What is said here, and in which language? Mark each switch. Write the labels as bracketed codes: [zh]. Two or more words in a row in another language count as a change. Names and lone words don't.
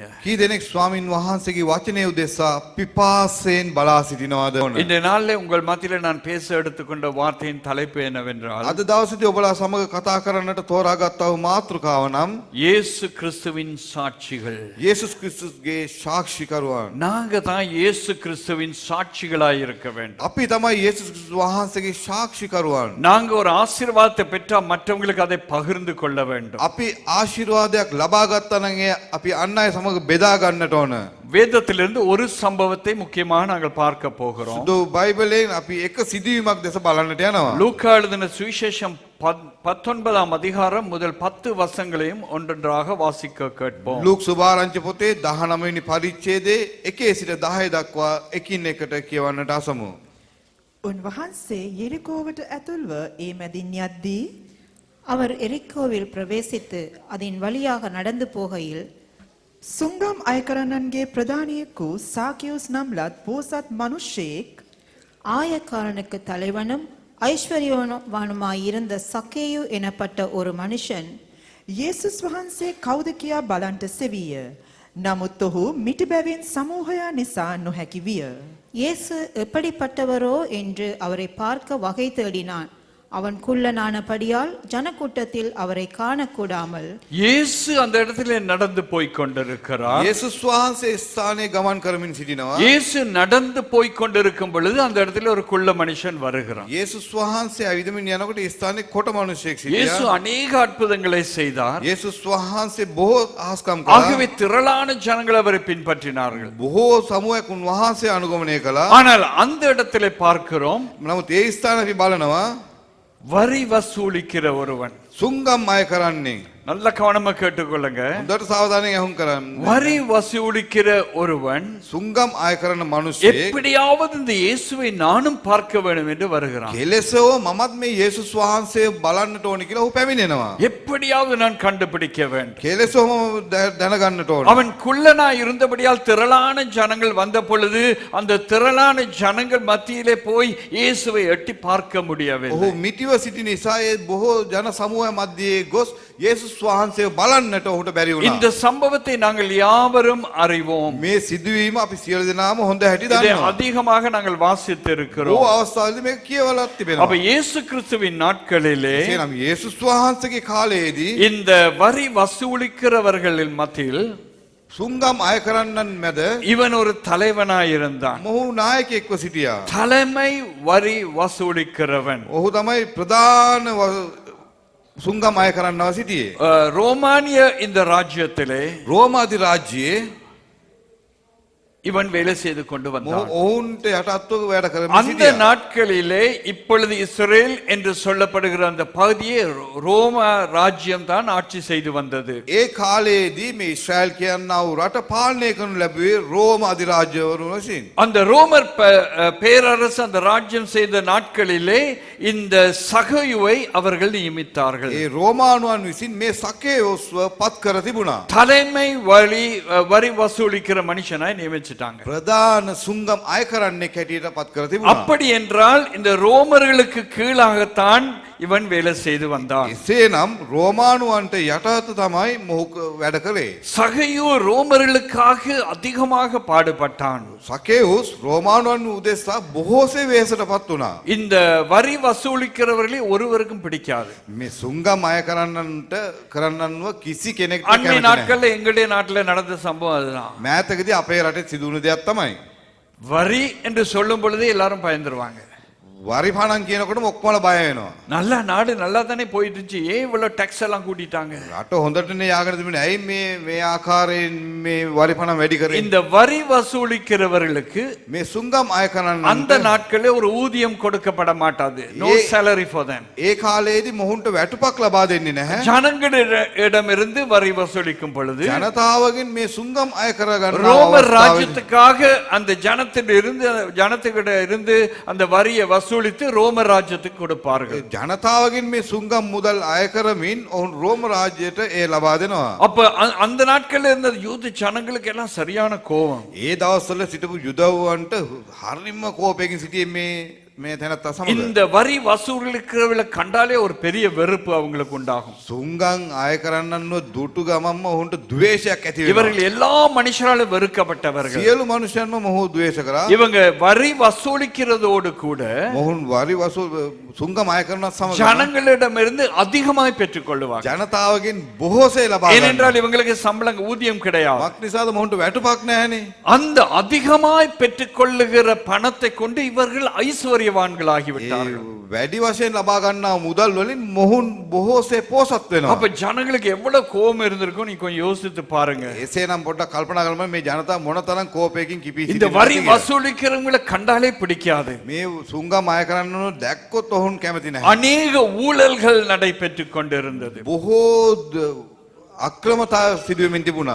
[si] කී දෙනෙක් ස්වාමින් වහන්සේගේ වචනය උදෙසා පිපාසයෙන් බලා සිටිනවද? [ta] இந்த நாளிலே உங்கள் மத்தியிலே நான் பேச எடுத்துக்கொண்ட வார்த்தையின் தலைப்பு என்னவென்றால், [si] අද දවසේදී ඔබලා සමග කතා කරන්නට තෝරාගත්තා වූ මාතෘකාව නම් [ta] இயேசு கிறிஸ்துவின் சாட்சிகள். [si] යේසුස් ක්‍රිස්තුස්ගේ සාක්ෂිකරුවන්. [ta] நாங்க தான் இயேசு கிறிஸ்துவின் சாட்சிகளாய் இருக்க வேண்டும். [si] අපි තමයි යේසුස් ක්‍රිස්තුස් වහන්සේගේ සාක්ෂිකරුවන්. [ta] நாங்க ஒரு ஆசீர்வாதத்தை பெற்றா மற்றவங்களுக்கு அதை பகிர்ந்து கொள்ள வேண்டும். [si] අපි ආශිර්වාදයක් ලබා ගත්තා නම් අපි අන් අය සමග බෙදා ගන්නට ඕන. [ta] வேதத்திலிருந்து ஒரு சம்பவத்தை முக்கியமாக நாங்கள் பார்க்க போகிறோம். [si] සුදු බයිබලයෙන් අපි එක සිදුවීමක් දැස බලන්නට යනවා. [ta] லூக்கா எழுதின சுவிசேஷம் 19ஆம் அதிகாரம் முதல் 10 வசனங்களையும் ஒன்றொன்றாக வாசிக்க கேட்போம். [si] ලූක් සුභාරංචි පොතේ 19 වෙනි පරිච්ඡේදයේ 1 සිට 10 දක්වා එකින් එකට කියවන්නට අසමු. උන්වහන්සේ යෙරිකෝවට ඇතුල්ව ඒ මැදින් යද්දී [ta] அவர் எரிக்கோவில் பிரவேசித்து அதன் வழியாக நடந்து போகையில் [si] සුංගම් අයකරන්නන්ගේ ප්‍රධානියෙකු සාකියුස් නම් ලත් පෝසත් මිනිසෙක් [ta] ஆயக்காரனுக்கு தலைவனும் ஐஸ்வர்யவானுமாயிருந்த சக்கேயு எனப்பட்ட ஒரு மனுஷன் [si] යේසුස් වහන්සේ කවුද කියා බලන්ට සෙවිය. නමුත් ඔහු මිටිබැවින් සමූහයා නිසා නොහැකි විය. [ta] இயேசு எப்படிப்பட்டவரோ என்று அவரை பார்க்க வகை தேடினான். அவன் குள்ளனானபடியால் ஜனக்கூட்டத்தில் அவரை காணக்கூடாமல் இயேசு அந்த இடத்திலே நடந்து போய் கொண்டிருக்கிறார். [si] යේසුස් වහන්සේ ස්ථානයේ ගමන් කරමින් සිටිනවා. [ta] இயேசு நடந்து போய் கொண்டிருக்கும் பொழுது அந்த இடத்துல ஒரு குள்ள மனுஷன் வருகிறான். [si] යේසුස් වහන්සේ ඇවිදමින් යනකොට ඒ ස්ථානයේ කොට මිනිසෙක් [ta] இயேசு [si] සිටියා. [ta] அநேக அற்புதங்களை செய்தார். [si] යේසුස් වහන්සේ බොහෝ ආස්කම් කළා. [ta] ஆகவே திரளான ஜனங்கள் அவரை பின்பற்றினார்கள். [si] බොහෝ සමුහයක් උන්වහන්සේ අනුගමනය කළා. [ta] ஆனால் அந்த இடத்திலே பார்க்கிறோம், [si] නමුත් ඒ ස්ථාන අපි බලනවා [ta] வரி வசூலிக்கிற ஒருவன். [si] සුංගම් අය කරන්නේ. [ta] நல்ல கவனமா கேட்டுக்கொள்ளுங்க. [si] හොඳට සාවධානයෙන් අහුම් කරන්න. [ta] வரி வசூலிக்கிற ஒருவன் [si] සුංගම් අය කරන මිනිස්සෙක් [ta] எப்படியாவது இந்த இயேசுவை நானும் பார்க்க வேண்டும் என்று வருகிறான். [si] කෙලෙසව මමත් මේ යේසුස් වහන්සේ බලන්නට ඕනි කියලා ඔහු පැමිණෙනවා. [ta] எப்படியாவது நான் கண்டுபிடிக்க வேண்டும். [si] කෙලෙසවම දැනගන්නට ඕන. [ta] அவன் குள்ளனா இருந்தபடியால் திரளான ஜனங்கள் வந்த பொழுது அந்த திரளான ஜனங்கள் மத்தியிலே போய் இயேசுவை எட்டி பார்க்க முடியவில்லை. [si] ඔහු මිටිව සිටි නිසා ඒ බොහෝ ජන සමූහය මැදේ ගොස් යේසුස් වහන්සේ බලන්නට ඔහුට බැරි වුණා. [ta] இந்த சம்பவத்தை நாங்கள் யாவரும் அறிவோம். [si] මේ සිදුවීම අපි සියලු දෙනාම හොඳ හැටි [ta] இதை [si] දන්නවා. [ta] அதிகமாக நாங்கள் வாசித்து ඕ இருக்கிறோம். [si] අවස්ථාවේදී මේක කියවලත් [ta] அப்ப [si] තිබෙනවා. [ta] இயேசு கிறிஸ்துவின் நாட்களிலே [si] එසේනම් යේසුස් වහන්සේගේ කාලයේදී [ta] இந்த வரி வசூலிக்கிறவர்களின் மத்தியில் [si] සුංගම් අය කරන්නන් මැද [ta] இவன் ஒரு தலைவனாயிருந்தான். [si] මොහු නායකයෙක්ව සිටියා. [ta] தலைமை வரி வசூலிக்கிறவன். [si] ඔහු තමයි ප්‍රධාන සුංගම් අය කරන්නව සිටියේ. [ta] ரோமானிய இந்த ராஜ்யத்திலே [si] රෝම අධිරාජ්‍යයේ [ta] இவன் வேலை செய்து கொண்டு வந்தான். [si] ඔවුන්ට යටත්ව වැඩ කරමින් [ta] அந்த [si] සිටියා. [ta] நாட்களிலே இப்பொழுது இஸ்ரேல் என்று சொல்லப்படுகிற அந்த பகுதியை ரோம ராஜ்யம் தான் ஆட்சி செய்து வந்தது. [si] ඒ කාලයේදී මේ ඊශ්‍රායල් කියනා වූ රට පාලනය කරනු ලැබුවේ රෝම අධිරාජ්‍යවරු වශයෙන්. [ta] அந்த ரோமர் பேரரசு அந்த ராஜ்யம் செய்த நாட்களிலே இந்த சகையுவை அவர்கள் நியமித்தார்கள். [si] ඒ රෝමානුවන් විසින් මේ සකේයෝස්ව පත් කර තිබුණා. [ta] தலைமை வரி வசூலிக்கிற மனுஷனாய் நியமிச்சிட்டாங்க. [si] ප්‍රධාන සුංගම් අය කරන්නෙක් හැටියට පත් කර තිබුණා. [ta] அப்படி என்றால் இந்த ரோமர்களுக்கு கீழாகத்தான் இவன் வேலை செய்து வந்தான். [si] එසේනම් රෝමානුවන්ට යටහත තමයි මොහු වැඩ කරේ. [ta] சகையு ரோமர்களுக்காக அதிகமாக பாடுபட்டான். [si] සකේයෝස් රෝමානුවන් උදෙසා බොහෝසේ වෙහෙසට පත් වුණා. [ta] இந்த வரி வசூலிக்கிறவர்களை ஒருவருக்கும் பிடிக்காது. [si] මේ සුංගම් අය කරන්නන්ව කිසි කෙනෙක්ට [ta] அன்னை [si] කැමති නැහැ. [ta] நாட்கள்ல எங்களுடைய நாட்டுல நடந்த சம்பவம் அதுதான். [si] මෑතකදී අපේ රටේ සිදුවුණු දෙයක් තමයි. [ta] வரி என்று சொல்லும் பொழுதே எல்லாரும் பயந்துருவாங்க. [si] වරි පණන් කියනකොටම ඔක්කොම බය වෙනවා. [ta] நல்ல நாடு நல்லா தானே போயிட்டு இருந்துச்சு, ஏன் இவ்வளவு டாக்ஸ் எல்லாம் கூட்டிட்டாங்க? [si] රට හොඳටනේ යාගෙන තිබුණේ. ඇයි මේ ආකාරයෙන් මේ වරි පණන් වැඩි කරේ? [ta] இந்த வரி வசூலிக்கிறவர்களுக்கு [si] මේ සුංගම් අය [ta] அந்த [si] කරන්නන්ට [ta] நாட்களே ஒரு ஊதியம் கொடுக்கப்பட மாட்டாது. [en] நோ salary for them. [si] ඒ කාලයේදී මොහුන්ට වැටුපක් ලබා දෙන්නේ නැහැ. [ta] ஜனங்களிடமிருந்து வரி வசூலிக்கும் பொழுது [si] ජනතාවගෙන් මේ සුංගම් අය කරගන්න [ta] ரோமர் ராஜ்யத்துக்காக அந்த ஜனத்துக்கிட்ட இருந்து அந்த வரியை வசூலித்து ரோமர் ராஜ்யத்துக்கு கொடுப்பார்கள். [si] ජනතාවගෙන් මේ සුංගම් මුදල් අය කරමින් ඔවුන් රෝම රාජ්‍යයට ඒ ලබා දෙනවා. [ta] அப்ப அந்த நாட்கள்ல இருந்த யூத ஜனங்களுக்கு எல்லாம் சரியான கோபம். [si] ඒ දවස්වල සිටපු යුදව්වන්ට හරිම කෝපයකින් සිටියේ මේ තැනත්තා සමග. [ta] இந்த வரி வசூலிக்கிறவர்களை கண்டாலே ஒரு பெரிய வெறுப்பு அவங்களுக்கு உண்டாகும். [si] සුංගම් අය කරන්නන්ව දුටු ගමම්ම ඔවුන්ට ද්වේෂයක් ඇති වෙනවා. [ta] இவர்கள் எல்லா மனுஷராலும் வெறுக்கப்பட்டவர்கள். [si] සියලු මනුෂ්‍යයන්ම මොහු ද්වේෂ කරා. [ta] இவங்க வரி வசூலிக்கிறதோடு கூட [si] මොහුන් වරි සුංගම් අය කරනවත් සමග [ta] ஜனங்களிடமிருந்து அதிகமாய் பெற்றுக் கொள்ளுவாங்க. [si] ජනතාවගෙන් බොහෝසේ ලබා ගන්නවා. [ta] ஏனென்றால் இவங்களுக்கு சம்பளம் ஊதியம் கிடையாது. [si] මක් නිසාද මොහුන්ට වැටුපක් නැහැනේ. [ta] அந்த அதிகமாய் பெற்றுக்கொள்ளுகிற பணத்தை கொண்டு இவர்கள் ஐஸ்வர்யவான்களாகி விட்டார்கள். [si] වැඩි වශයෙන් ලබා ගන්නා මුදල් වලින් මොහුන් බොහෝසේ පෝසත් වෙනවා. [ta] அப்ப ஜனங்களுக்கு எவ்வளவு கோபம் இருந்திருக்கும் நீ கொஞ்சம் யோசித்து பாருங்க. [si] එසේනම් පොඩ්ඩක් කල්පනා කරන්න මේ ජනතාව මොනතරම් කෝපයකින් කිපී [ta] இந்த [si] සිටිනවද [ta] வரி [si] කියලා. [ta] வசூலிக்கிறவங்களை கண்டாலே பிடிக்காது. [si] මේ සුංගම් අය කරන්නව දැක්කොත් ඔවුන් කැමති නැහැ. [ta] அநேக ஊழல்கள் நடைபெற்றுக் கொண்டிருந்தது. [si] බොහෝ අක්‍රමතා සිදුවෙමින් තිබුණා.